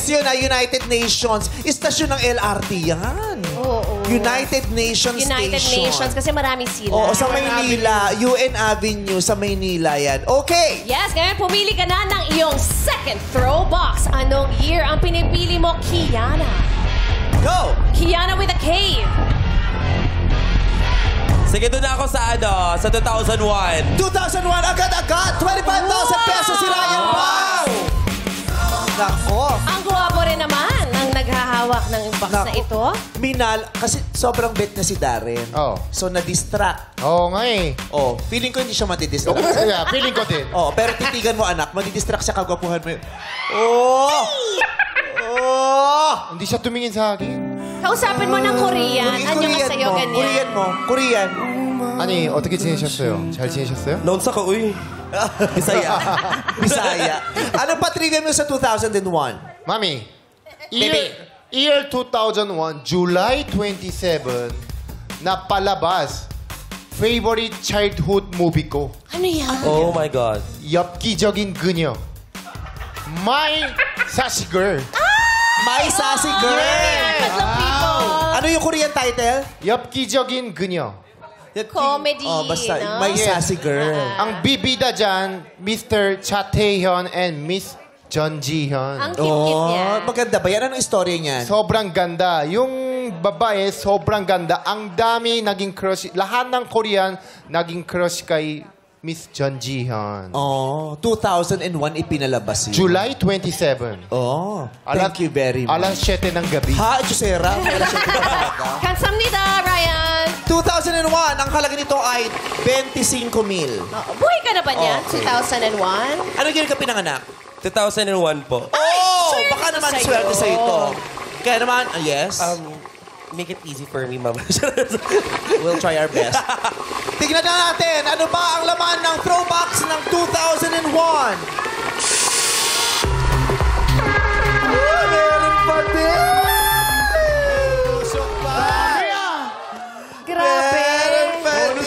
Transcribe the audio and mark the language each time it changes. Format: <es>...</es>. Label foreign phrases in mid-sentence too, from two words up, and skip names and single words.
<tl>S yun na United Nations. Istasyon ng LRT yan. Oo. United Nations United Station. Nations kasi marami sila. Oo, sa Maynila. UN Avenue sa Maynila yan. Okay. Yes, ngayon pumili ka na ng iyong</tl> <en>second throw box.</en> <tl>Anong year ang pinipili mo, Kiana? Go!</tl> <en>Kiana with a K.</en> <tl>Sige, doon na ako sa sa 2001. 2001, agad-agad. 25,000 pesos si Ryan Pao. Nako. Ang guwapo rin naman ang naghahawak ng box na ito. Minal, kasi sobrang bet na si Darren. Oh. So, na-distract. Oo nga eh. Oh, feeling ko hindi siya madidistract. Yeah, feeling ko din. Oh, pero titigan mo, anak. Madidistract siya, kagwapuhan mo yun. Oh! Oh! Hindi siya tumingin sa akin. Kausapin mo ng Korean. Ano nga sa'yo ganyan? Korean mo. Korean.</tl> <ko>아니, 어떻게 지내셨어요? 잘 지내셨어요?</ko> <ceb>Naunsa ka, uy.</ceb> <tl>Bisaya. Bisaya. Ano pa trivia mo sa 2001? Mami, Baby. year 2001, July 27, napalabas. Favorite childhood movie ko. Ano yan?</tl> <en>Oh my God.</en> <ko>엽기적인 그녀. My Sassy Girl. My Sassy Girl.</ko> <tl>Ano yung Korean title?</tl> <ko>엽기적인 그녀.</ko> <tl>Comedy. Oh, basta. no? My Sassy Girl. Ang bibida dyan, Mr. Cha Tae-hyun and Miss John Jihan. Ang cute-cute niya. Maganda ba yan? Anong istorya niyan? Sobrang ganda. Yung babae, sobrang ganda. Ang dami naging crush. Lahat ng Korean naging crush kay Miss John Jihan. 2001 ipinalabas yun. July 27.</tl> <en>Thank you very much.</en> <tl>Alas 7 ng gabi. Ha? Chusera? Alas 7 ng umaga?</tl> <ko>Kamsamnida, Ryan.</ko> <tl>2001, ang halaga nito ay 25,000. Buhay ka na ba niyan? Okay. 2001? Ano yun ka pinanganak? 2001 po. swerte Baka naman sa'yo. swerte sa ito. Kaya naman, yes.</tl> <en>Make it easy for me, mama. We'll try our best.</en> <tl>Tignan na natin, ano ba ang laman ng throwbacks ng 2001? Meron pa din! Grabe. Meron pa din!</tl>